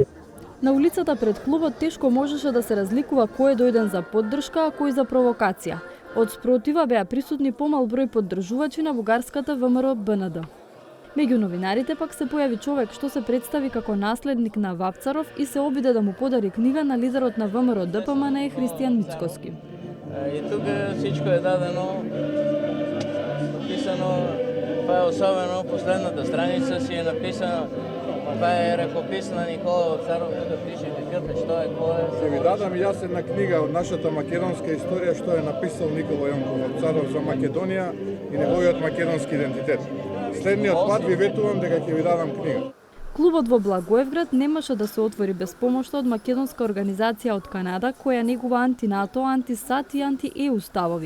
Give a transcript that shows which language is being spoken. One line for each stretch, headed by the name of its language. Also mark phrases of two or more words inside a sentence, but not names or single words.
Macedonian: На улицата пред клубот тешко можеше да се разликува кој е дојден за поддршка, а кој за провокација. Од спротива беа присутни помал број поддржувачи на бугарската ВМРО БНД. Меѓу новинарите пак се појави човек што се представи како наследник на Вапцаров и се обиде да му подари книга на лидерот на ВМРО ДПМН Христијан Мицкоски.
Bulgarian: И тук всичко е дадено, написано, това е особено, последната страница си е написано, това е ръкопис на Никола Вапцаров, тук пише какъв е, що е, кой е.
Macedonian: Се ви дадам и аз една книга од нашата македонска историја што е написал Никола Јонков Вапцаров за Македонија и неговиот македонски идентитет. Следниот пат ви ветувам дека ќе ви дадам книга. Клубот во Благоевград немаше да се отвори без помошта од македонска организација од Канада која негува анти-НАТО, анти-САД и анти-ЕУ ставови.